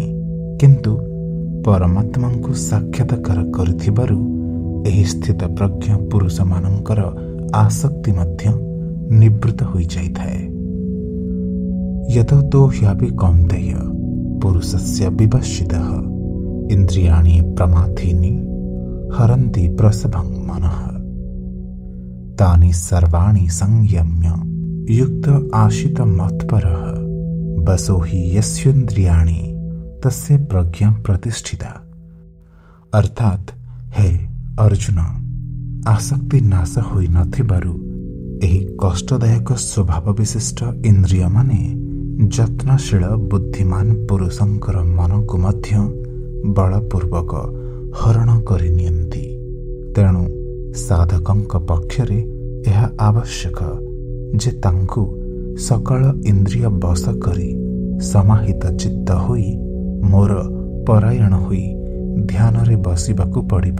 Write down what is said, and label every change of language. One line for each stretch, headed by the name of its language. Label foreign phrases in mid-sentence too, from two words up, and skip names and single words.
Odia: କିନ୍ତୁ ପରମାତ୍ମାଙ୍କୁ ସାକ୍ଷାତକାର କରିଥିବାରୁ ଏହି ସ୍ଥିତପ୍ରଜ୍ଞ ପୁରୁଷମାନଙ୍କର ଆସକ୍ତି ମଧ୍ୟ ନିବୃତ୍ତ ହୋଇଯାଇଥାଏ।
Sanskrit: ୟତୋ ହ୍ୟାପି କୌନ୍ତେୟ ପୁରୁଷସ୍ୟ ବିବର୍ଷିତଃ ଇନ୍ଦ୍ରିୟାଣି ପ୍ରମାଥୀନି ହରନ୍ତି ପ୍ରସଭଂ ମନଃ ତାନି ସର୍ବାଣି ସଂୟମ୍ୟ युक्त आशित मत्परः बसो हि यस्येन्द्रियाणि तस्य प्रज्ञा प्रतिष्ठिता।
Odia: ଅର୍ଥାତ ହେ ଅର୍ଜୁନ, ଆସକ୍ତି ନାଶ ହୋଇ ନଥିବାରୁ ଏହି କଷ୍ଟଦାୟକ ସ୍ୱଭାବ ବିଶିଷ୍ଟ ଇନ୍ଦ୍ରିୟ ମାନେ ଯତ୍ନଶୀଳ ବୁଦ୍ଧିମାନ ପୁରୁଷଙ୍କର ମନକୁ ମଧ୍ୟ ବଳପୂର୍ବକ ହରଣ କରିନିଅନ୍ତି। ତେଣୁ ସାଧକଙ୍କ ପକ୍ଷରେ ଏହା ଆବଶ୍ୟକ ଯେ ତାଙ୍କୁ ସକଳ ଇନ୍ଦ୍ରିୟ ବଶ କରି ସମାହିତ ଚିତ୍ତ ହୋଇ ମୋର ପରାୟଣ ହୋଇ ଧ୍ୟାନରେ ବସିବାକୁ ପଡ଼ିବ।